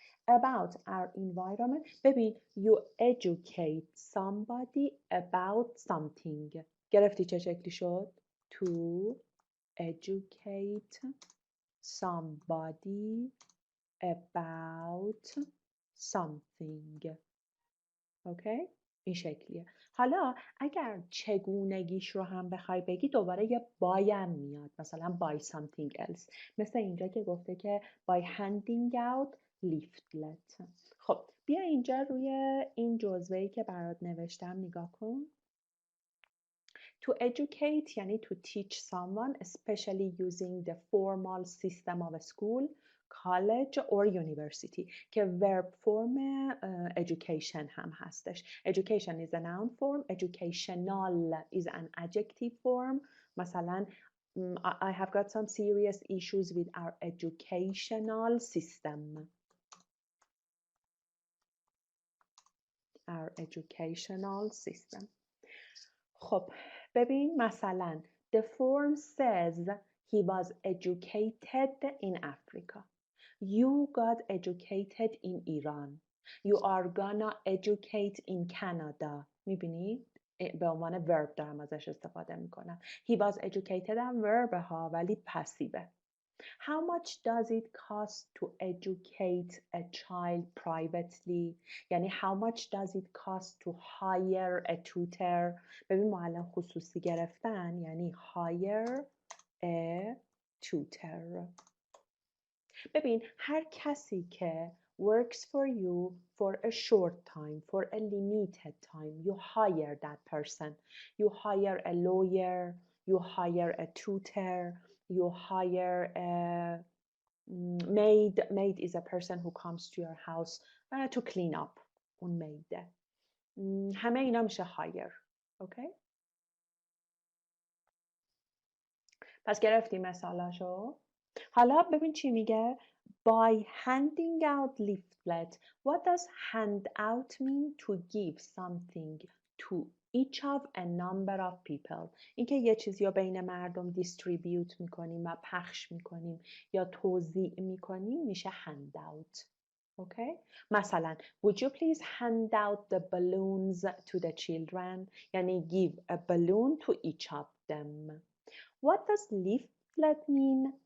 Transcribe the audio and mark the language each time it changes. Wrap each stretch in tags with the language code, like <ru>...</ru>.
<en>About our environment.</en> <fa>ببین</fa> <en>you educate somebody about something.</en> <fa>گرفتی چه شکلی شد؟</fa> <en>To educate somebody about something.</en> <fa>اوکی؟ این شکلیه. حالا اگر چگونگیش رو هم بخوای بگی دوباره یه بایم میاد، مثلا</fa> <en>by something else،</en> <fa>مثل اینجا که گفته که</fa> <en>by handing out leaflet.</en> <fa>خب بیا اینجا روی این جزوه‌ای که برات نوشتم نگاه کن.</fa> <en>To educate</en> <fa>یعنی</fa> <en>to teach someone, especially using the formal system of a school, college or university</en> <fa>که verb form education هم هستش.</fa> <en>Education is a noun form, educational is an adjective form.</en> <fa>مثلا</fa> <en>I have got some serious issues with our educational system. Our educational system.</en> <fa>خب ببین مثلا</fa> <en>the form says he was educated in Africa. You got educated in Iran. You are gonna educate in Canada.</en> <fa>میبینی؟ به عنوان verb دارم ازش استفاده میکنم.</fa> <en>He was educated</en> <fa>هم</fa> <en>verb</en> <fa>ها ولی پسیوه.</fa> <en>How much does it cost to educate a child privately؟</en> <fa>یعنی</fa> <en>how much does it cost to hire a tutor؟</en> <fa>ببین معلم خصوصی گرفتن یعنی</fa> <en>hire a tutor.</en> <fa>ببین هر کسی که</fa> <en>works for you for a short time, for a limited time, you hire that person. You hire a lawyer, you hire a tutor, you hire a maid. Maid is a person who comes to your house to clean up.</en> <fa>اون میده. همه اینا میشه hire. اوکی؟ پس گرفتی مثالاشو؟ حالا ببین چی میگه؟</fa> <en>By handing out leaflet. What does hand out mean? To give something to each of a number of people.</en> <fa>اینکه یه چیزی رو بین مردم دیستریبیوت میکنیم و پخش میکنیم یا توزیع میکنیم میشه hand out.</fa> <en>Okay?</en> <fa>مثلا</fa> <en>would you please hand out the balloons to the children?</en> <fa>یعنی</fa> <en>give a balloon to each of them. What does leaflet mean?</en>